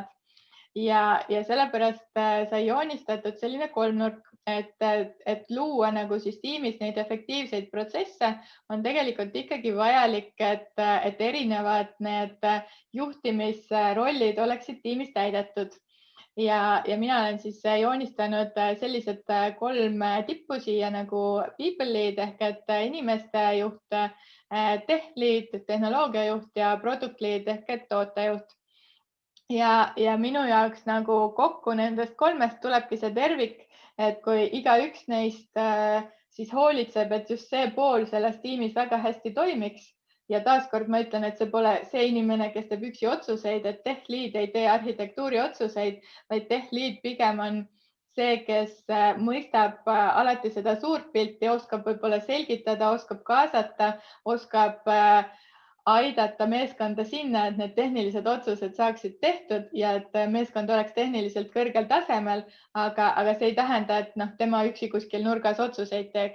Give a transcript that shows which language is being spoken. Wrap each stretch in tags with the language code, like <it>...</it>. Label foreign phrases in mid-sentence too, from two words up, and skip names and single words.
<et>Ja sellepärast sai joonistatud selline kolmnurk, et luua nagu siis tiimis neid efektiivseid protsesse, on tegelikult ikkagi vajalik, et erinevad need juhtimisrollid oleksid tiimis täidetud. Ja mina olen siis joonistanud sellised 3 tippu siia nagu</et> <en>people lead</en> <et>ehk et inimeste juht,</et> <en>tech lead,</en> <et>tehnoloogia juht ja</et> <en>product lead</en> <et>ehk et tootejuht. Ja minu jaoks nagu kokku nendest 3 tulebki see tervik, et kui igaüks neist siis hoolitseb, et just see pool selles tiimis väga hästi toimiks. Ja taaskord ma ütlen, et see pole see inimene, kes teeb üksi otsuseid, et</et> <en>tech lead</en> <et>ei tee arhitektuuri otsuseid, vaid</et> <en>tech lead</en> <et>pigem on see, kes mõistab alati seda suurt pilti, oskab võib-olla selgitada, oskab kaasata, oskab aidata meeskonda sinna, et need tehnilised otsused saaksid tehtud ja et meeskond oleks tehniliselt kõrgel tasemel, aga see ei tähenda, et tema üksi kuskil nurgas otsuseid teeks.</et>